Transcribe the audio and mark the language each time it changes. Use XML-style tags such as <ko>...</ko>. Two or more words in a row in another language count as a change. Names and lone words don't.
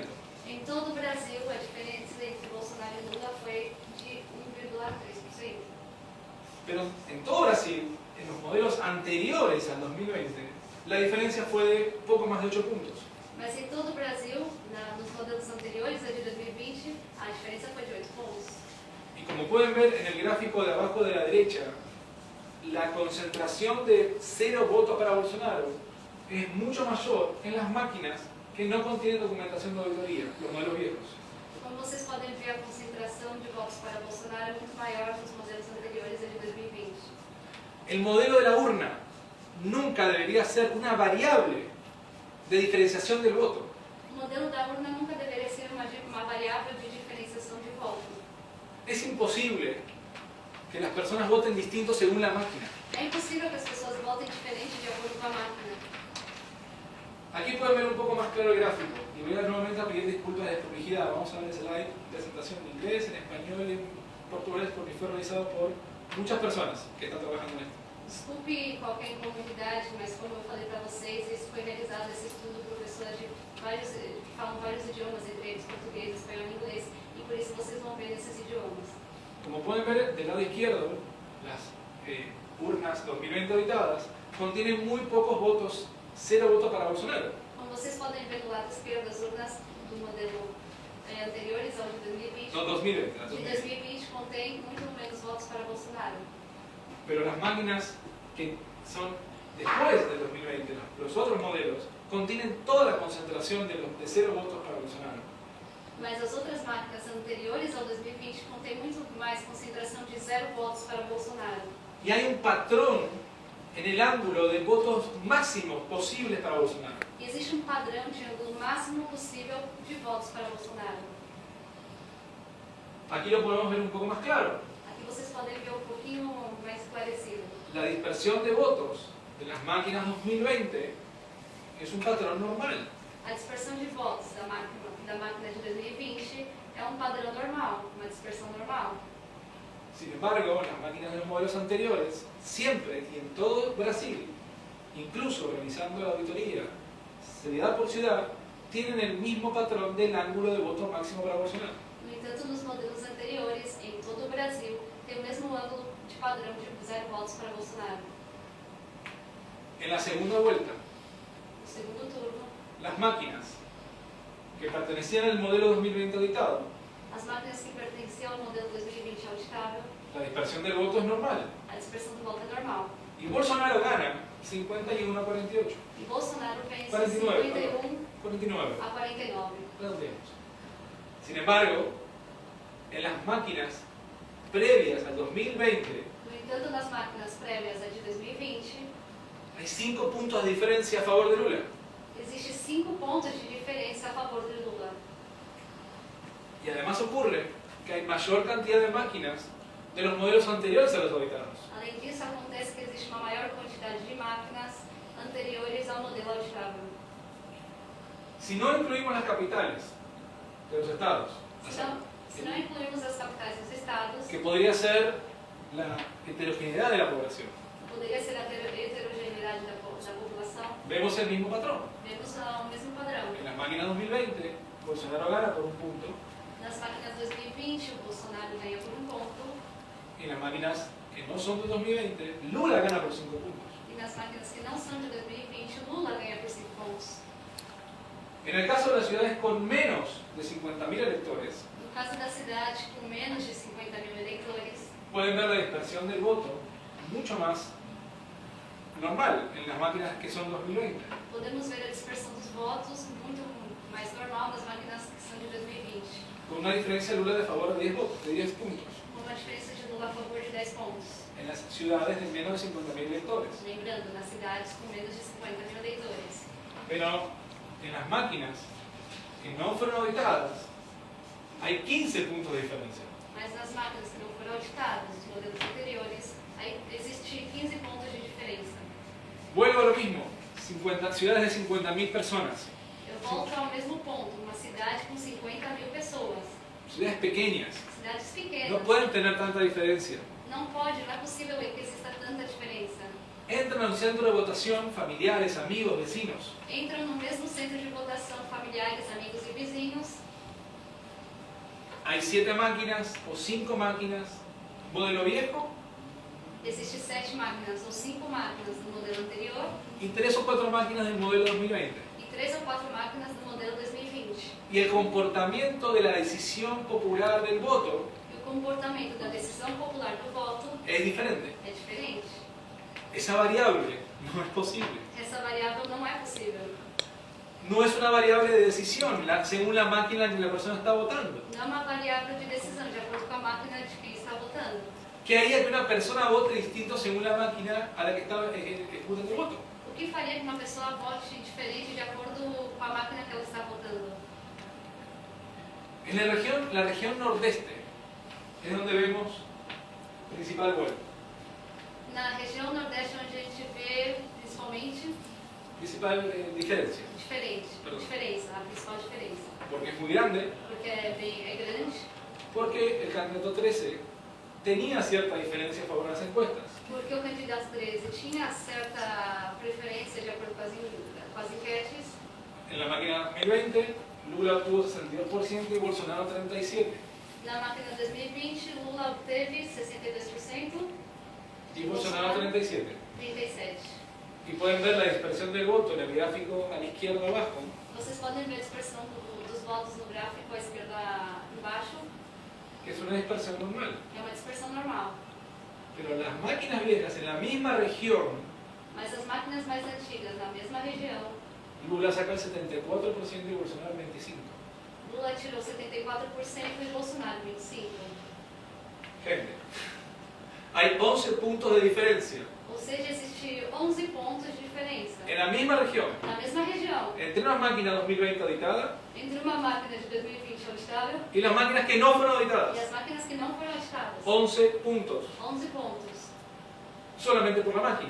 <pt>Em todo o Brasil, a diferença entre Bolsonaro e Lula foi de 1,3%.</pt> <es>Pero en todo Brasil, en los modelos anteriores al 2020, la diferencia fue de poco más de 8 puntos.</es> <pt>Mas em todo o Brasil, nos modelos anteriores, a de 2020, a diferença foi de 8 pontos.</pt> <es>Y como pueden ver en el gráfico de abajo de la derecha, la concentración de 0 votos para Bolsonaro es mucho mayor en las máquinas que no contienen documentación de auditoría, los modelos viejos.</es> <pt>Como vocês podem ver, a concentração de votos para Bolsonaro é muito maior nos modelos anteriores a de 2020.</pt> <es>El modelo de la urna nunca debería ser una variable de diferenciación del voto.</es> <pt>O modelo da urna nunca deveria ser uma variável de diferenciação de voto.</pt> <es>Es imposible que las personas voten distinto según la máquina.</es> <pt>É impossível que as pessoas votem diferente de acordo com a máquina.</pt> <es>Aquí pueden ver un poco más claro el gráfico y voy a nuevamente a pedir disculpas de desprolijidad. Vamos a ver el slide, presentación en inglés, en español, en portugués, porque fue realizado por muchas personas que están trabajando en esto.</es> <pt>Desculpe qualquer incomunidade, mas como eu falei para vocês, isso foi realizado esse estudo por pessoas que falam vários idiomas, entre eles português, espanhol e inglês, e por isso vocês vão ver nesses idiomas.</pt> <es>Como pueden ver del lado izquierdo, las urnas 2020 auditadas contienen muy pocos votos, 0 votos para Bolsonaro.</es> <pt>Como vocês podem ver do lado esquerdo, as urnas do modelo anteriores ao de 2020,</pt> <es>No, 2020.</es> <pt>de 2020 contém muito menos votos para Bolsonaro.</pt> <es>Pero las máquinas que son después del 2020, los otros modelos, contienen toda la concentración de 0 votos para Bolsonaro.</es> <pt>Mas as outras máquinas anteriores ao 2020 contêm muito mais concentração de 0 votos para Bolsonaro.</pt> <es>Y hay un patrón en el ángulo de votos máximos posibles para Bolsonaro.</es> <pt>E existe um padrão de ângulo máximo possível de votos para Bolsonaro.</pt> <es>Aquí lo podemos ver un poco más claro.</es> <pt>Aqui vocês podem ver um pouquinho mais esclarecido.</pt> <es>La dispersión de votos de las máquinas 2020 es un patrón normal.</es> <pt>A dispersão de votos da máquina de 2020 é um padrão normal, uma dispersão normal.</pt> <es>Sin embargo, las máquinas de los modelos anteriores, siempre y en todo Brasil, incluso realizando la auditoría ciudad por ciudad, tienen el mismo patrón del ángulo de voto máximo para Bolsonaro.</es> <pt>No entanto, nos modelos anteriores, em todo o Brasil, tem o mesmo ângulo de padrão de 0 votos para Bolsonaro.</pt> <es>En la segunda vuelta,</es> <pt>No segundo turno,</pt> <es>las máquinas que pertenecían al modelo 2020 auditado,</es> <pt>as máquinas que pertenciam ao modelo 2020 auditável,</pt> <es>la dispersión del voto es normal.</es> <pt>a dispersão do voto é normal.</pt> <es>Y Bolsonaro gana 51 a 48.</es> <pt>E Bolsonaro vence 49, 51 49. a 49.</pt> <es>Redondeemos. Sin embargo, en las máquinas previas al 2020,</es> <pt>No entanto, nas máquinas prévias a de 2020,</pt> <es>hay 5 puntos de diferencia a favor de Lula.</es> <pt>existe 5 pontos de diferença a favor de Lula.</pt> <es>Y además ocurre que hay mayor cantidad de máquinas de los modelos anteriores a los auditados.</es> <pt>Além disso, acontece que existe uma maior quantidade de máquinas anteriores ao modelo auditável.</pt> <es>Si no incluimos las capitales de los estados,</es> <pt>Se não incluirmos as capitais dos estados,</pt> <es>que podría ser la heterogeneidad de la población,</es> <pt>poderia ser a heterogeneidade da população,</pt> <es>vemos el mismo patrón.</es> <pt>vemos o mesmo padrão.</pt> <es>En las máquinas 2020, Bolsonaro gana por un punto.</es> <pt>Nas máquinas 2020, o Bolsonaro ganha por 1 ponto,</pt> <es>En las máquinas que no son de 2020, Lula gana por 5 puntos.</es> <pt>e nas máquinas que não são de 2020, o Lula ganha por 5 pontos.</pt> <es>En el caso de las ciudades con menos de 50.000 electores,</es> <pt>No caso da cidade com menos de 50.000 eleitores,</pt> <es>pueden ver la dispersión del voto mucho más normal en las máquinas que son 2020.</es> <pt>podemos ver a dispersão dos votos muito mais normal nas máquinas que são de 2020,</pt> <es>Con una diferencia de Lula de favor de 10 votos, de 10 puntos.</es> <pt>com uma diferença de Lula a favor de 10 pontos.</pt> <es>En las ciudades de menos de 50.000 electores.</es> <pt>Lembrando, nas cidades com menos de 50.000 eleitores.</pt> <es>Pero en las máquinas que no fueron auditadas, hay 15 puntos de diferencia.</es> <pt>Mas nas máquinas que não foram auditadas, de modelos anteriores, aí existe 15 pontos de diferença.</pt> <es>Vuelvo a lo mismo, ciudades de 50.000 personas,</es> <pt>Eu volto ao mesmo ponto, uma cidade com 50.000 pessoas.</pt> <es>ciudades pequeñas,</es> <pt>Cidades no pequenas.</pt> <es>pueden tener tanta diferencia.</es> <pt>Não é possível que exista tanta diferença.</pt> <es>entran a un centro de votación familiares, amigos, vecinos.</es> <pt>Entram no mesmo centro de votação familiares, amigos e vizinhos.</pt> <es>Hay 7 máquinas o 5 máquinas, modelo viejo,</es> <pt>Existem 7 máquinas ou 5 máquinas do modelo anterior</pt> <es>y 3 o 4 máquinas del modelo 2020.</es> <pt>e 3 ou 4 máquinas do modelo 2020.</pt> <es>Y el comportamiento de la decisión popular del voto</es> <pt>E o comportamento da decisão popular do voto</pt> <es>es diferente.</es> <pt>é diferente.</pt> <es>Esa variable no es posible.</es> <pt>Essa variável não é possível.</pt> <es>No es una variable de decisión según la máquina en que la persona está votando.</es> <pt>Não é uma variável de decisão, de acordo com a máquina de quem está votando.</pt> <es>¿Qué haría que una persona vote distinto según la máquina a la que está ejecutando el voto?</es> <pt>O que faria que uma pessoa vote diferente de acordo com a máquina que ela está votando?</pt> <es>En la región nordeste es donde vemos principal vuelo.</es> <pt>Na região nordeste, onde a gente vê, principalmente,</pt> <es>Principal diferencia. Perdão.</es> <pt>diferença, a principal diferença.</pt> <es>Porque es muy grande,</es> <pt>Porque é grande,</pt> <es>porque el candidato 13 tenía cierta diferencia a favor de las encuestas.</es> <pt>porque o candidato 13 tinha certa preferência de acordo com as enquetes.</pt> <es>En la máquina 2020, Lula obtuvo 62% y Bolsonaro 37%.</es> <pt>Na máquina 2020, Lula obteve 62%</pt> <es>Y Bolsonaro 37%.</es> <pt>37%.</pt> <es>Y pueden ver la dispersión del voto en el gráfico a la izquierda abajo.</es> <pt>Vocês podem ver a dispersão dos votos no gráfico à esquerda embaixo.</pt> <es>Que es una dispersión normal.</es> <pt>É uma dispersão normal.</pt> <es>Pero las máquinas viejas en la misma región,</es> <pt>Mas as máquinas mais antigas, na mesma região,</pt> <es>Lula saca el 74% y Bolsonaro el 25%.</es> <pt>Lula tirou 74% e Bolsonaro 25%.</pt> <es>Gente, hay 11 puntos de diferencia</es> <pt>Ou seja, existe 11 pontos de diferença.</pt> <es>en la misma región</es> <pt>Na mesma região,</pt> <es>entre una máquina 2020 auditada</es> <pt>entre uma máquina de 2020 auditável</pt> <es>y las máquinas que no fueron</es> <pt>e</pt> <es>auditadas.</es> <pt>as máquinas que não foram auditadas.</pt> <es>11 puntos,</es> <pt>11 pontos,</pt> <es>solamente por la máquina.</es>